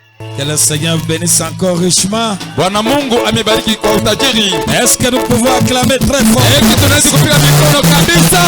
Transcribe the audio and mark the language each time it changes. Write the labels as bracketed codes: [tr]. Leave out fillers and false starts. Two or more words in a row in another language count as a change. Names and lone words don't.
[fr] Que le Seigneur bénisse encore richement. [sw] Bwana Mungu amebariki kwa utajiri. [fr] Est-ce que nous pouvons acclamer très fort? [sw] Tunaweza kupiga mikono kabisa.